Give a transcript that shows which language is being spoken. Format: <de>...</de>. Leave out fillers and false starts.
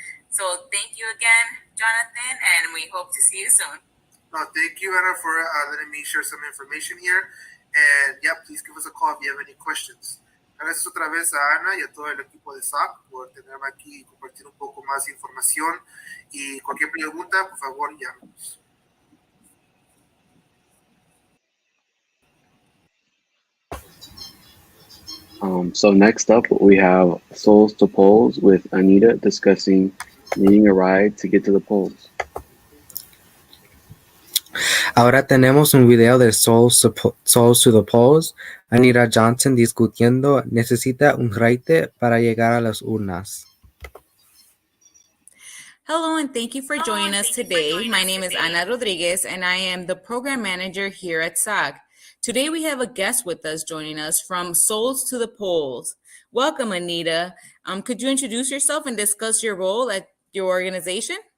<en>So thank you again, Jonathan, and we hope to see you soon. No, thank you, Anna, for letting me share some information here. And yeah, please give us a call if you have any questions.</en> <es>Gracias otra vez a Ana y a todo el equipo de SAC por tenerme aquí y compartir un poco más de información. Y cualquier pregunta, por favor, llámenos.</es> <en>So next up, we have Souls to Polls with Anita discussing needing a ride to get to the polls.</en> <es>Ahora tenemos un video de Souls to the Polls. Anita Johnson discutiendo necesita un ride para llegar a las urnas.</es> <en>Hello, and thank you for joining us today. My name is Ana Rodriguez, and I am the program manager here at SAG. Today, we have a guest with us joining us from Souls to the Polls. Welcome, Anita. Could you introduce yourself and discuss your role at your organization?</en>